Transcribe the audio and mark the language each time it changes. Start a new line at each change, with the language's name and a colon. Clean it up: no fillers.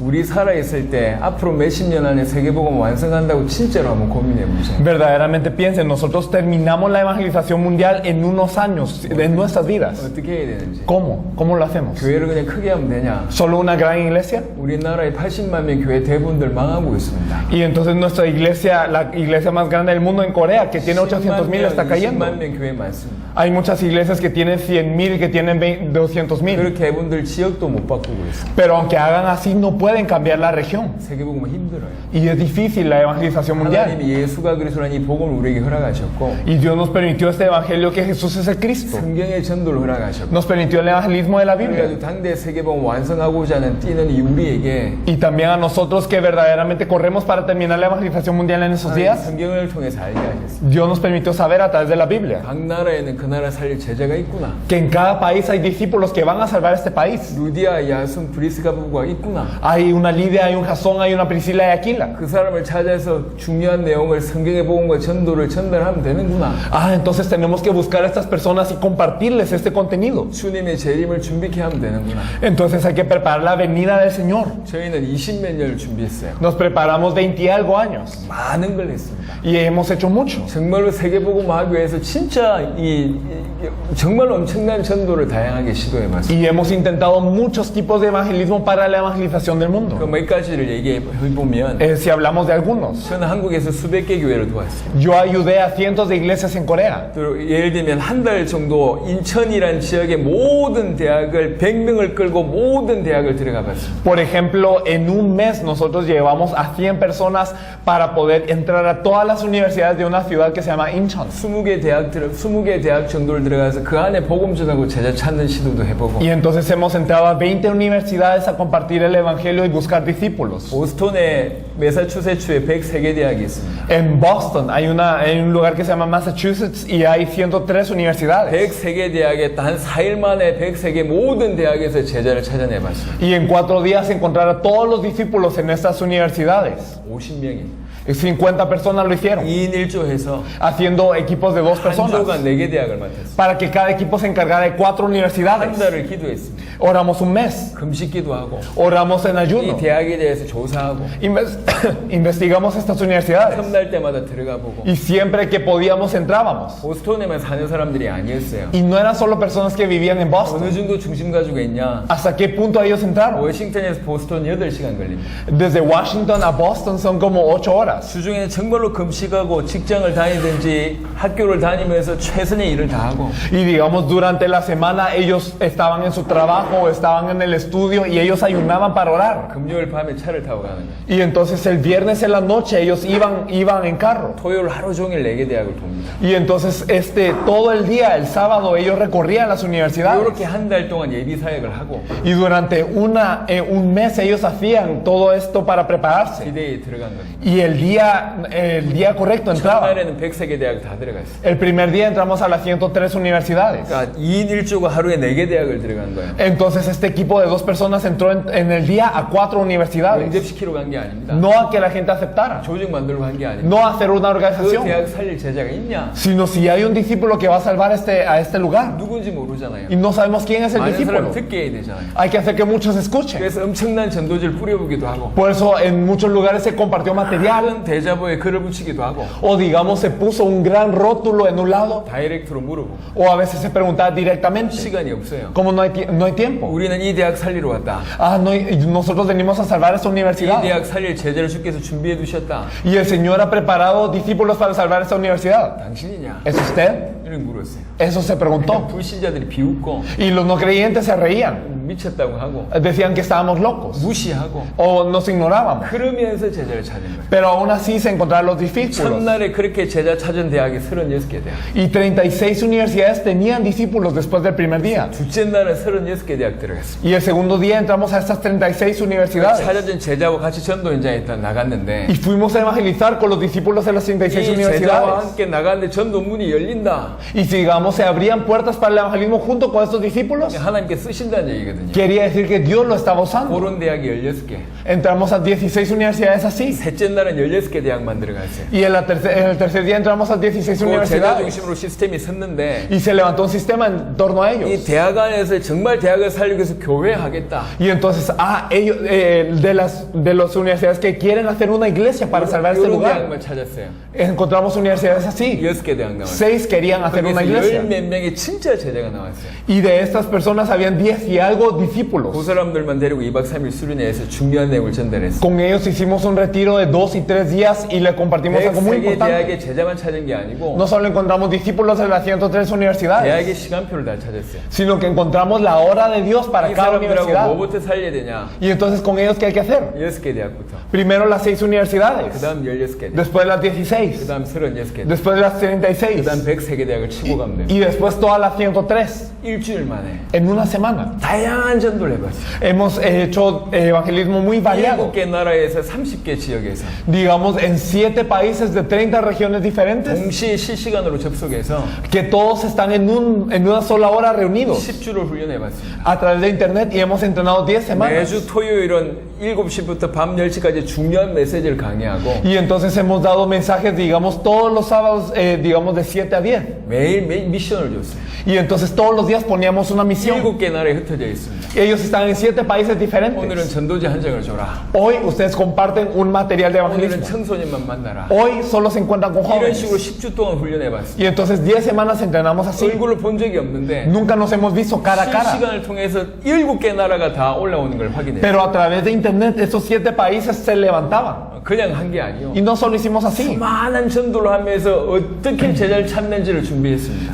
Korean: 우리 살아있을 때 앞으로 몇십 년 안에 세계복음 완성한다고 진짜로 한번 고민해 보세요.
Spanish: Verdaderamente piensen, nosotros terminamos la evangelización mundial en unos años, en nuestras vidas.
Korean: 어떻게 해야 되는지.
Spanish: ¿Cómo? ¿Cómo lo hacemos?
Korean: 교회를 그냥 크게 하면 되냐?
Spanish: ¿Solo una gran iglesia?
Korean: 우리나라의 80만 명 교회 대부분들 망하고 있습니다.
Spanish: Y entonces nuestra iglesia, la iglesia más grande del mundo en Corea, que tiene 800,000, está cayendo.
Korean: 20만 명 교회 많습니다.
Spanish: Hay muchas iglesias que tienen 100,000 y que tienen 200,000.
Korean: 그렇게 해본들 지역도 못 바꾸고 있어요.
Spanish: Pero aunque hagan así, no pueden cambiar la región.
Korean: 세계복음은 힘들어요.
Spanish: Y es difícil la evangelización mundial.
Korean: 하나님이 예수가 그리스도라는 이 복음을 우리에게 허락하셨고
Spanish: Y Dios nos permitió este evangelio que Jesús es el Cristo.
Korean: 성경의 전도를 허락하셨고
Spanish: Nos permitió el evangelismo de la Biblia.
Korean: 그래가지고 당대 세계복음 완성하고자 하는 뛰는 이 우리에게
Spanish: Y también a nosotros que verdaderamente corremos para terminar la evangelización mundial en esos días,
Korean: 성경을 통해서 알게 하셨습니다.
Spanish: Dios nos permitió saber a través de la Biblia
Korean: 각 나라에는 그 나라 살릴 제자가 있구나.
Spanish: que en cada país hay discípulos que van a salvar este país.
Korean: 루디아, 야순, 브리스가 부부가 있구나.
Spanish: Hay una Lidia, hay un Jasón, hay una Priscila y Aquila.
Korean: 그 사람을 찾아서 중요한 내용을 성경의 복음과 전도를 전달하면 되는구나.
Spanish: Ah, entonces tenemos que buscar a estas personas y compartirles este contenido.
Korean: 주님의 재림을 준비케 하면 되는구나.
Spanish: Entonces hay que preparar la venida del Señor.
Korean: 저희는 20몇 년을 준비했어요.
Spanish: Nos preparamos 20 y algo años
Korean: 많은 걸 했습니다.
Spanish: y hemos hecho mucho.
Korean: 정말로 세계복음 하기 위해서 진짜 정말 엄청난 전도를 다양하게 시도해봤습니다.
Spanish: Y hemos intentado muchos tipos de evangelismo para la evangelización del
Korean: 그
Spanish: mundo.
Korean: 몇 가지를 얘기해보면
Spanish: Si hablamos de algunos,
Korean: 저는 한국에서 수백 개 교회를 도왔어요.
Spanish: yo ayudé a cientos de iglesias en Corea.
Korean: 또 예를 들면 한 달 정도 인천이란 지역의 모든 대학을 100명을 끌고 모든 대학을 들어가 봤습니다.
Spanish: Por ejemplo, en un mes nosotros llevamos a 100 personas para poder entrar a todas las universidades de una ciudad que se llama Incheon.
Korean: 20개 대학 정도를 들어가서 그 안에 복음 전하고 제자 찾는 시도도 해보고
Spanish: Y entonces hemos entrado a 20 universidades a compartir el evangelio y buscar discípulos.
Korean: 보스턴에 매사추세츠에 103개 대학이 있습니다.
Spanish: En Boston hay un lugar que se llama Massachusetts y hay 103 universidades.
Korean: 103개 대학에 단 4일 만에 103개 모든 대학에서 제자를 찾아내봤습니다.
Spanish: Y en 4 días encontrar a todos los discípulos en estas universidades.
Korean: 50명이
Spanish: 50 personas lo hicieron,
Korean: 2인 1조해서
Spanish: haciendo equipos de 2
Korean: 한
Spanish: personas,
Korean: 조가 4개 대학을 맡았습니다.
Spanish: para que cada equipo se encargara de 4
Korean: 한
Spanish: universidades.
Korean: 달을 기도했습니다.
Spanish: Oramos un mes,
Korean: 금식기도 하고
Spanish: oramos en
Korean: 이
Spanish: ayuno,
Korean: 대학에 대해서 조사하고
Spanish: investigamos estas universidades.
Korean: 틈날 때마다 들어가 보고
Spanish: Y siempre que podíamos entrábamos.
Korean: 보스턴에만 사는 사람들이 아니었어요.
Spanish: Y no eran solo personas que vivían en Boston.
Korean: 어느 정도 중심 가지고 있냐?
Spanish: ¿Hasta qué punto ellos entraron?
Korean: 워싱턴에서 보스턴 8시간 걸립니다.
Spanish: Desde Washington a Boston son como 8 horas.
Korean: 주중에는 정말로 금식하고 직장을 다니든지 학교를 다니면서 최선의 일을 다 하고
Spanish: Y digamos, durante la semana ellos estaban en su trabajo o estaban en el estudio y ellos ayunaban para orar.
Korean: 금요일 밤에 차를 타고 가는 거예요.
Spanish: Y entonces el viernes en la noche ellos iban en carro.
Korean: 토요일 하루 종일 4개 대학을 돕니다.
Spanish: Y entonces todo el día, el sábado, ellos recorrían las universidades.
Korean: 이렇게 한 달 동안 예비 사역을 하고
Spanish: Y durante un mes ellos hacían todo esto para prepararse.
Korean: 기대에 들어간 겁니다.
Spanish: Y el día correcto entraban.
Korean: 첫날에는 103개 대학 다 들어갔어요.
Spanish: El primer día entramos a las 103 universidades.
Korean: 그러니까 2인 1조가 하루에 4개 대학을 들어간 거예요.
Spanish: Entonces este equipo de 2 personas entró en el día a 4 universidades.
Korean: 영접시키러 간 게 아닙니다.
Spanish: No a que la gente aceptara,
Korean: 조직 만들고 간 게 아닙니다.
Spanish: no a hacer una
Korean: 그
Spanish: organización,
Korean: 대학 살릴 제자가 있냐?
Spanish: sino si hay un discípulo que va a salvar a este lugar
Korean: 누군지 모르잖아요.
Spanish: y no sabemos quién es el
Korean: 많은
Spanish: discípulo.
Korean: 사람 듣게 해야 되잖아요.
Spanish: Hay que hacer que muchos escuchen.
Korean: 그래서 엄청난 전도지를 뿌려보기도 하고
Spanish: Por eso en muchos lugares se compartió material
Korean: 다른 대자보에 글을 붙이기도 하고
Spanish: o digamos se puso un gran rótulo en un lado
Korean: 다이렉트로 물어보고
Spanish: o a veces se preguntaba directamente.
Korean: 시간이 없어요.
Spanish: Como no hay tiempo.
Korean: 우리는 이 대학 살리러 왔다.
Spanish: Nosotros venimos a salvar esta
Korean: 이
Spanish: universidad.
Korean: 대학 살릴 제자를 주께서 준비해 두셨다.
Spanish: Y el Señor ha preparado discípulos para salvar esta universidad.
Korean: 당신이냐?
Spanish: ¿Es usted?
Korean: 이렇게 물었어요.
Spanish: Eso se preguntó.
Korean: 불신자들이 비웃고
Spanish: Y los no creyentes se reían.
Korean: 미쳤다고 하고
Spanish: Decían que estábamos locos
Korean: 무시하고
Spanish: o nos ignorábamos.
Korean: 그러면서 제자를 찾은 거예요.
Spanish: Pero aún así se encontraron los discípulos.
Korean: 첫날에 그렇게 제자 찾은 대학이 36개 대학.
Spanish: Y 36 universidades tenían discípulos después del primer día.
Korean: 둘째 날은 36개 대학 들어갔습니다.
Spanish: Y el segundo día entramos a estas 36 universidades.
Korean: 찾아준 제자와 같이 전도 현장에 일단 나갔는데
Spanish: Y fuimos a evangelizar con los discípulos de las 36
Korean: 이 제자와
Spanish: universidades.
Korean: 함께 나갔는데 전도 문이 열린다.
Spanish: Y si digamos se abrían puertas para el evangelismo junto con estos discípulos,
Korean: 하나님께 쓰신다는 얘기거든요.
Spanish: quería decir que Dios lo estaba usando.
Korean: 그런 대학이 16개.
Spanish: Entramos a 16 universidades así.
Korean: 셋째 날은 16개 대학만 들어갔어요.
Spanish: Y en el tercer día entramos a 16
Korean: 그 제자
Spanish: universidades.
Korean: 중심으로 시스템이 섰는데
Spanish: Y se levantó un sistema en torno a
Korean: 이
Spanish: ellos.
Korean: 대학 안에서 정말 대학을 살리기 위해서 교회 하겠다.
Spanish: Y entonces, ellos, de las universidades que quieren hacer una iglesia para salvar este
Korean: 이런
Spanish: lugar,
Korean: 대학만 찾았어요.
Spanish: encontramos universidades así.
Korean: 6개 대학 나왔어요.
Spanish: 6 querían hacer una
Korean: 그래서
Spanish: iglesia.
Korean: 열몇 명의 진짜 제자가 나왔어요.
Spanish: Y de estas personas habían 10 y algo discípulos.
Korean: 그 사람들만 데리고 2박 3일 수련회에서 중요한 내용을 전달했어요.
Spanish: Con ellos hicimos un retiro de 2 y 3 días y le compartimos algo muy
Korean: 103개
Spanish: importante.
Korean: 대학의 제자만 찾은 게 아니고
Spanish: No solo encontramos discípulos en las 103 universidades,
Korean: 대학의 시간표를 다 찾았어요.
Spanish: sino que encontramos la hora de Dios para
Korean: 이
Spanish: cada
Korean: 사람들하고
Spanish: universidad.
Korean: 뭐부터 살려야 되냐?
Spanish: Y entonces con ellos, ¿qué hay que hacer?
Korean: 6개 대학부터.
Spanish: Primero las 6
Korean: 그
Spanish: universidades,
Korean: 다음 16개 대학.
Spanish: después las
Korean: 그
Spanish: 16,
Korean: 다음 36개 대학.
Spanish: después las
Korean: 그
Spanish: 36
Korean: 다음 103개 대학을 치고 가면 돼요.
Spanish: y después todas las 103
Korean: 일주일 만에
Spanish: en una semana.
Korean: 다양한 전도를 해봤어요.
Spanish: Hemos hecho evangelismo muy variado,
Korean: 7개 나라에서 30개 지역에서
Spanish: digamos en 7 países de 30 regiones diferentes,
Korean: 동시에 실시간으로 접속해서
Spanish: que todos están en una sola hora reunidos
Korean: 10주를 훈련해봤습니다.
Spanish: a través de internet y hemos entrenado 10 semanas.
Korean: 매주 토요일은 7시부터 밤 10시까지 중요한 메시지를 강의하고
Spanish: Y entonces hemos dado mensajes, digamos, todos los sábados, digamos, de 7 a 10.
Korean: 매일 미션을 줬어요.
Spanish: Y entonces todos los días poníamos una misión.
Korean: 7개 나라에 흩어져 있습니다.
Spanish: Ellos están en 7 países
Korean: 오늘은
Spanish: diferentes.
Korean: 전도지 한 장을 줘라.
Spanish: Hoy ustedes comparten un material de
Korean: 오늘은
Spanish: evangelismo.
Korean: 청소년만 만나라.
Spanish: Hoy solo se encuentran con
Korean: 이런 식으로
Spanish: jóvenes.
Korean: 10주 동안 훈련해봤어요.
Spanish: Y entonces 10 semanas entrenamos así.
Korean: 얼굴을 본 적이 없는데
Spanish: Nunca nos hemos visto cara a cara.
Korean: 실시간을 통해서 7개 나라가 다 올라오는 걸 확인해요.
Spanish: Pero a través de internet esos 7 países se levantaban.
Korean: 그냥 한 게 아니요.
Spanish: Y no solo hicimos así,
Korean: 많은 전도를 하면서 어떻게 제자를 찾는지를 준비했습니다.